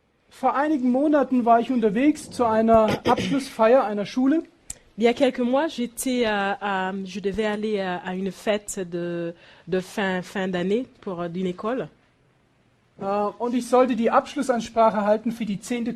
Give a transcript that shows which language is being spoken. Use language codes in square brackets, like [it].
[de] Vor einigen Monaten war ich unterwegs zu einer Abschlussfeier einer Schule. [fr] Il y a quelques mois, je devais aller à une fête de fin d'année d'une école. [de] Und ich sollte die Abschlussansprache halten für die 10.